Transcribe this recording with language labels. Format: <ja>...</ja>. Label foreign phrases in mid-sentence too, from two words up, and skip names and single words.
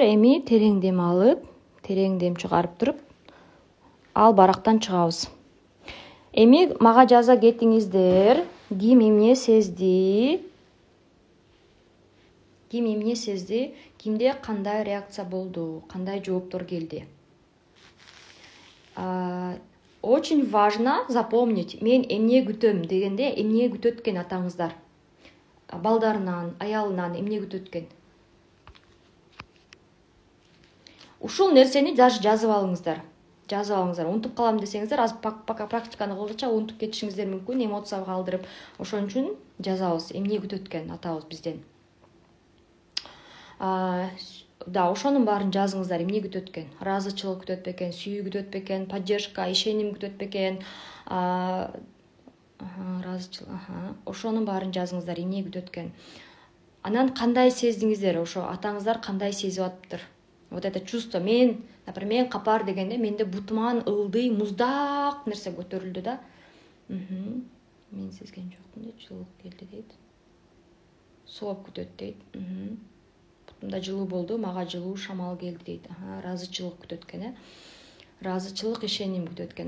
<ky>Эми терең дем алып, терең дем чыгарып туруп, ал барактан чыгабыз. Эми мага жаза кетиңиздер. Ким эмне сезди? Ким эмне сезди? Кимде кандай реакция болду? Кандай жооптор келди?</ky> <ru>Очень важно запомнить.</ru> <ky>Мен эмне күтөм дегенде, эмне күтөт экен атаңыздар? Балдарынан, аялынан эмне күтөт экен? Ушул нерсени даже жазып алыңыздар. Унутуп калам десеңиздер, аз практиканы кылгыча унутуп кетишиңиздер мүмкүн, эмоцияга калтырып. Ошон үчүн жазабыз, эмне күтөт экен атабыз бизден. Да, ошонун баарын жазыңыздар, эмне күтөт экен? Ыраазычылык күтөт бекен, сүйүү күтөт бекен, поддержка, ишеним күтөт бекен? Ошонун баарын жазыңыздар, эмне күтөт экен? Анан кандай сездиңиздер? Ошо атаңыздар кандай сезип атыптыр?</ky> <ru>Вот это чувство.</ru> <ky>Мен, например, Капар дегенде менде бутуман ылдый, муздак нерсе көтөрүлдү да. Мен сезген жокмун дейт, жылуулук келди дейт. Сооп күтөт дейт. Бутумда жылуу болду, мага жылуу шамал келди дейт. Ыраазычылык күтөт экен, ыраазычылык, ишеним күтөт экен.</ky>